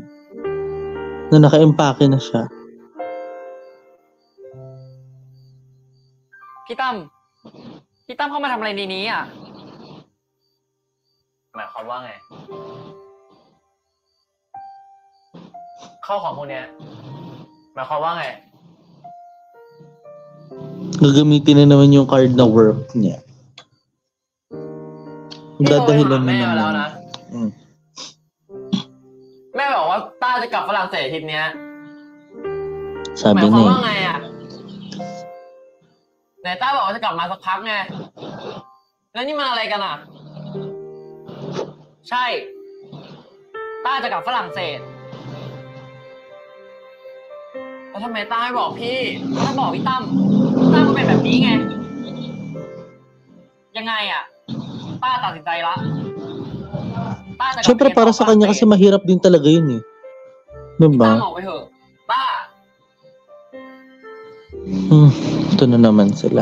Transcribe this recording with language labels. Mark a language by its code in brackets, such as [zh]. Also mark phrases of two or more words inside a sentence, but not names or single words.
[tl] Na naka-empake na siya. [th] พี่ตั้มเข้ามาทำอะไรในนี้อ่ะหมายความว่าไงเข้าของพวกเนี้ยหมายความว่าไง [tl] Gagamitin na naman yung card na work niya. Dadahilan na naman. [th] แล้วนะแม่บอกว่าต้าจะกลับฝรั่งเศสอาทิตย์เนี้ย [tl] Sabi [th] หมายความ [tl] niya [th] ว่าไงอ่ะไหนต้าบอกว่าจะกลับมาสักพักไงแล้วนี่มันอะไรกันอ่ะใช่ต้าจะกลับฝรั่งเศสแล้วทำไมต้าไม่บอกพี่ถ้าบอกพี่ตั้มก็เป็นแบบนี้ไงยังไงอ่ะต้าตัดสินใจละ [tl] Siyempre para sa kanya kasi mahirap din talaga yun Diba? [th] ต้าบอกไปเถอะต้า [tl] Ito na naman sila.